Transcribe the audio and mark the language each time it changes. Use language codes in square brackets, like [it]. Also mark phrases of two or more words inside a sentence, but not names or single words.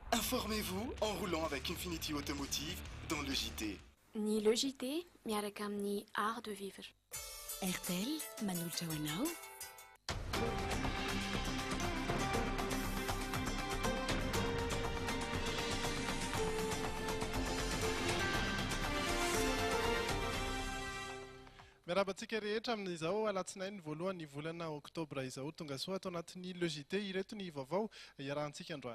[fr] Informez-vous en roulant avec Infinity Automotive dans le JT. [mg] Ni le JT miaraka amin'ny art de vivre. RTL manolotra ho anao. Miarabantsika rehetra amin'izao alatsinainy voalohany volana oktobra izao tonga soa atao anatin'ny le JT ireto ny vaovao iarahantsika androany.